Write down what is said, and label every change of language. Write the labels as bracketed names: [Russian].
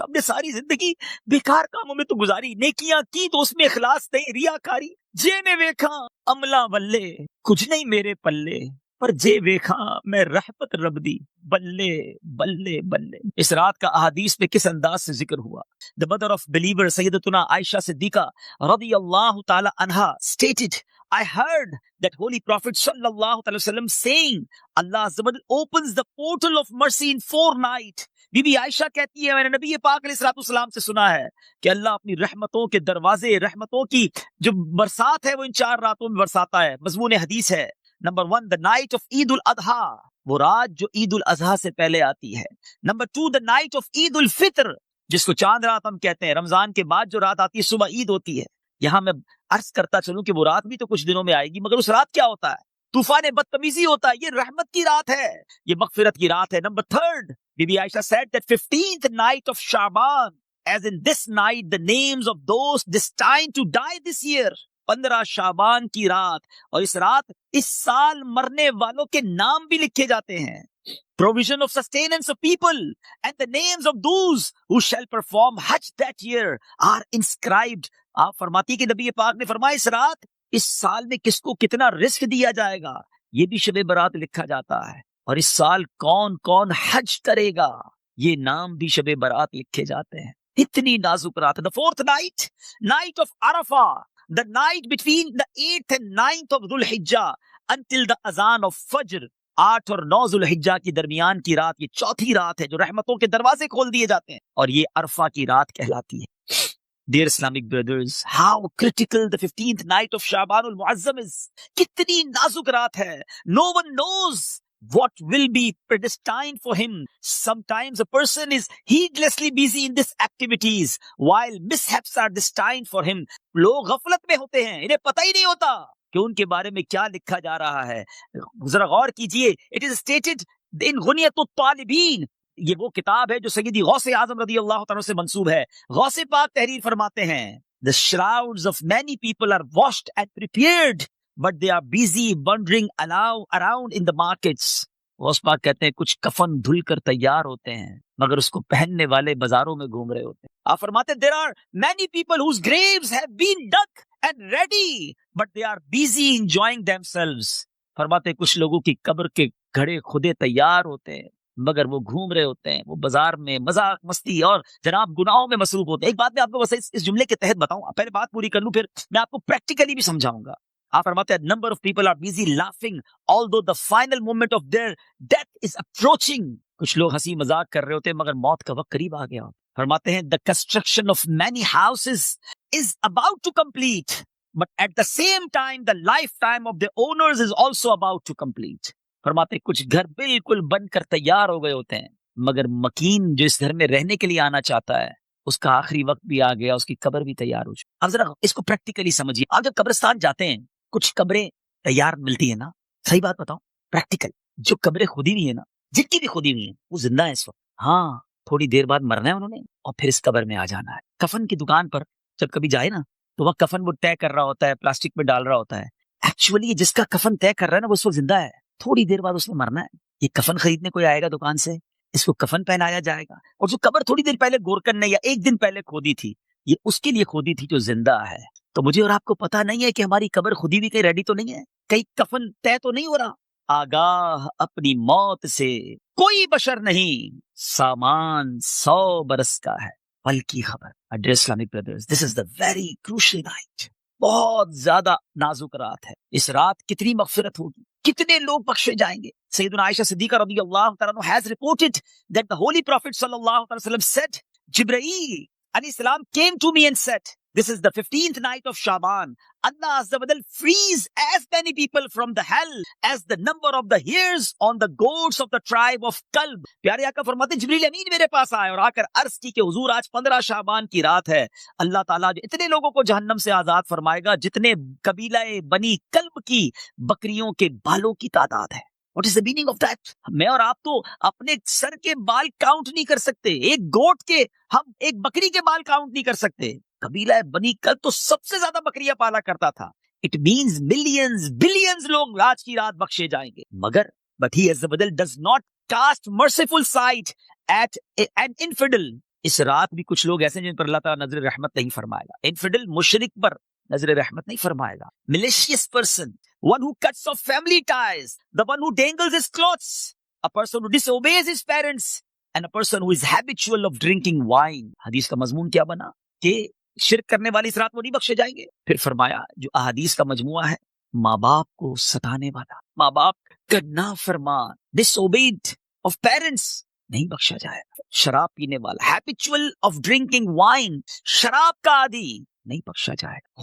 [Urdu] ہم نے ساری زندگی بیکار کاموں میں تو گزاری, نیکیاں کی تو اس میں اخلاص نہیں, ریاکاری. [Punjabi] جے میں ویکھا عملہ ولے کچھ نہیں میرے پلے, پر جے ویکھا میں رحمت رب دی بلے بلے بلے. [Urdu] اس رات کا احادیث میں کس انداز سے ذکر ہوا. [English] The mother of believer سیدتنا Aisha صدیقہ رضی اللہ تعالی عنہا stated, I heard that Holy Prophet sallallahu alaihi wasallam saying, Allah Azza wa Jalla opens the portal of mercy in 4 nights. [Urdu] Be be عائشہ کہتی ہے میں نے نبی پاک علیہ الصلوۃ والسلام سے سنا ہے کہ اللہ اپنی رحمتوں کے دروازے, رحمتوں کی جو برسات ہے وہ ان 4 راتوں میں برساتا ہے. مضمون حدیث ہے نمبر 1 [English] the night of [Urdu] عید الاضحیٰ, وہ رات جو عید الاضحیٰ سے پہلے آتی ہے. نمبر 2 [English] the night of [Urdu] عید الفطر, جس کو چاند رات ہم کہتے ہیں, رمضان کے بعد جو رات آتی ہے صبح عید ہوتی ہے. یہاں میں عرض کرتا چلوں کہ وہ رات بھی تو کچھ دنوں میں آئے گی, مگر اس رات کیا ہوتا ہے؟ طوفان بدتمیزی ہوتا ہے. یہ رحمت کی رات ہے, یہ مغفرت کی رات ہے. [English] Number 3 Bibi Aisha said that 15th night of Shaban, as in this night the names of those destined to die this year. [Urdu] 15 شعبان کی رات, اور اس رات اس سال مرنے والوں کے نام بھی لکھے جاتے ہیں. [English] Provision of sustenance of people and the names of those who shall perform Hajj that year are inscribed. [Urdu] آپ فرماتی کہ نبی پاک نے فرمایا اس رات اس سال میں کس کو کتنا رزق دیا جائے گا یہ بھی شب برات لکھا جاتا ہے, اور اس سال کون کون حج کرے گا یہ نام بھی شب برات لکھے جاتے ہیں. اتنی نازک رات. [English] The 4th night, night of Arafah, the night between the 8th and 9th of Dhul Hijjah until the azan of Fajr. [Urdu] 8 اور 9 ذو الحجہ کی درمیان کی رات, یہ چوتھی رات ہے جو رحمتوں کے دروازے کھول دیے جاتے ہیں, اور یہ عرفہ کی رات کہلاتی ہے. [English] Dear Islamic brothers, how critical the 15th night of Shaban al-Muazzam is. [Urdu] کتنی نازک رات ہے. [English] No one knows what will be predestined for him. Sometimes a person is heedlessly busy in these activities while mishaps are destined for him. [Urdu] لوگ غفلت میں ہوتے ہیں, انہیں پتہ ہی نہیں ہوتا کہ ان کے بارے میں کیا لکھا جا رہا ہے. ذرا غور کیجئے. [English] It is stated in [Urdu] غنیۃ الطالبین, یہ وہ کتاب ہے جو سیدی غوث اعظم رضی اللہ تعالیٰ سے منسوب ہے. غوث پاک تحریر فرماتے ہیں, [English] The shrouds of many people are washed and prepared, but they are busy wandering around in the markets. [Urdu] Ghaus Pak کہتے ہیں کچھ کفن دھل کر تیار ہوتے ہیں مگر اس کو پہننے والے بازاروں میں گھوم رہے ہوتے ہیں. آپ فرماتے ہیں [English] there are many people whose graves have been dug and ready but they are busy enjoying themselves. [Urdu] فرماتے ہیں کچھ لوگوں کی قبر کے گھڑے خودے تیار ہوتے ہیں مگر وہ گھوم رہے ہوتے ہیں، وہ بازار میں مذاق مستی اور جناب گناہوں میں مصروف ہوتے ہیں. ایک بات میں آپ کو بس اس جملے کے تحت بتاؤں، پہلے بات پوری کر لوں پھر میں آپ کو پریکٹیکلی بھی سمجھاؤں گا. آپ فرماتے ہیں [English] Number of people are busy laughing although the final moment of their death is approaching. [Urdu] کچھ لوگ ہنسی مذاق کر رہے ہوتے ہیں مگر موت کا وقت قریب آ گیا. فرماتے ہیں [English] the construction of many houses is about to complete but at the same time the lifetime of the owners is also about to complete. [Urdu] فرماتے ہیں کچھ گھر بالکل بن کر تیار ہو گئے ہوتے ہیں مگر مکین جو اس گھر میں رہنے کے لیے آنا چاہتا ہے اس کا آخری وقت بھی آ گیا، اس کی قبر بھی تیار ہو چکی. اب ذرا اس کو پریکٹیکلی سمجھیے. آپ جب قبرستان جاتے ہیں کچھ قبریں تیار ملتی ہیں نا، صحیح بات بتاؤں پریکٹیکل، جو قبریں خودی ہوئی ہیں نا، جن کی بھی خودی ہوئی ہیں وہ زندہ ہے اس وقت. ہاں تھوڑی دیر بعد مرنا ہے انہوں نے اور پھر اس قبر میں آ جانا ہے. کفن کی دکان پر جب کبھی جائے نا تو وہ کفن وہ طے کر رہا ہوتا ہے، پلاسٹک میں ڈال رہا ہوتا ہے. ایکچولی جس کا کفن طے کر رہا ہے نا وہ اس وقت زندہ ہے، تھوڑی دیر بعد اس نے مرنا ہے. یہ کفن خریدنے کوئی آئے گا دکان سے، اس کو کفن پہنایا جائے گا. اور جو قبر تھوڑی دیر پہلے گورکن نے یا ایک دن پہلے کھودی تھی یہ اس کے لیے کھودی تھی جو زندہ ہے. تو مجھے اور آپ کو پتا نہیں ہے کہ ہماری قبر خودی بھی کہیں ریڈی تو نہیں ہے، کہیں کفن طے تو نہیں ہو رہا. آگاہ اپنی موت سے کوئی بشر نہیں، سامان 100 برس کا ہے پل کی خبر. [English] Dear Islamic brothers, this is the very crucial night. [Urdu] بہت زیادہ نازک رات ہے. اس رات کتنی مغفرت ہوگی، کتنے لوگ بخشے جائیں گے. [English] سیدنا عائشہ صدیقہ رضی اللہ تعالیٰ عنہ has reported that the holy prophet صلی اللہ علیہ وسلم said, Jibreel alayhi salam came to me and said, this is the 15th night of Shaban. Allah Azza wa Jal frees as many people from the hell as the number of the hairs on the goats of the tribe of Kalb. [Urdu] پیارے آقا فرماتے ہیں جبریل امین میرے پاس آئے اور آ کر عرض کی کہ حضور آج 15 شعبان کی رات ہے. اللہ تعالیٰ جو اتنے لوگوں کو جہنم سے آزاد فرمائے گا جتنے قبیلہ بنی کلب کی بکریوں کے بالوں کی تعداد ہے. [English] What is the meaning of that? [Urdu] میں اور آپ تو اپنے سر کے بال کاؤنٹ نہیں کر سکتے، ایک گوٹ کے، ہم ایک بکری کے بال کاؤنٹ نہیں کر سکتے. قبیلہ بنی کلب تو سب سے زیادہ بکریاں پالا کرتا تھا. [English] It means millions, billions [Urdu] لوگ آج کی رات بخشے جائیں گے. مگر [English] but he as the does not cast merciful sight at an infidel. [Urdu] اس رات بھی کچھ لوگ ایسے ہیں جن پر اللہ تعالیٰ نظر رحمت نہیں فرمائے گا. انفیڈل مشرک پر نظر رحمت نہیں فرمائے گا. [English] malicious person, one who cuts off family ties, the one who dangles his clothes, a person who disobeys his parents, and a person who is habitual of drinking wine. [Urdu] حدیث کا مضمون کیا بنا کہ شرک کرنے والی اس رات وہ نہیں بخشے جائیں گے. پھر فرمایا جو احادیث کا مجموعہ ہے، ماں باپ کو ستانے والا، ماں باپ کا نافرمان، [English] disobeyed of parents، [Urdu] نہیں بخشا جائے گا. شراب پینے والا، [English] habitual of drinking wine، [Urdu] شراب کا عادی، نہیں بخشا جائے گا.